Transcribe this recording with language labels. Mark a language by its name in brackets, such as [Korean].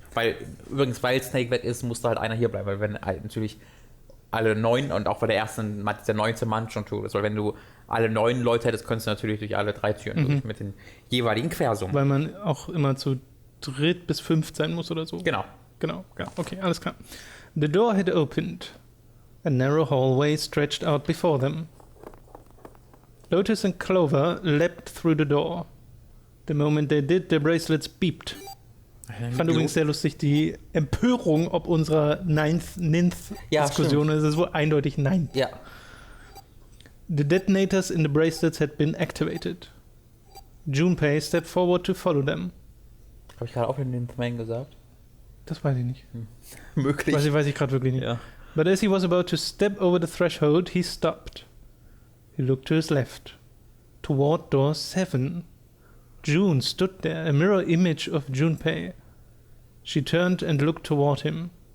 [German] Weil Snake weg ist, musste halt einer hier bleiben, weil wenn halt natürlich alle 9 und auch bei der 19. Mann schon tut ist, weil wenn du alle 9 Leute hättest, könntest du natürlich durch alle 3 Türen durch mit den jeweiligen Quersummen. Weil man auch immer zu 3 bis 5 sein muss oder so. Genau. Okay, alles klar. [English] The door had opened. A narrow hallway stretched out before them. Lotus and Clover leapt through the door. The moment they did, their bracelets beeped. [German] Ich fand übrigens sehr lustig die Empörung ob unserer Ninth-Diskussion. Es ist wohl eindeutig nein. Ja. [English] The detonators in the bracelets had been activated. Junpei stepped forward to follow them. [German] Habe ich gerade auch in den Main gesagt? Das weiß ich nicht. Möglich. Weiß ich gerade wirklich nicht. Ja. [English] But as he was about to step over the threshold, he stopped. He looked to his left. Toward door 7. June stood there, a mirror image of Junpei. She turned and looked toward him.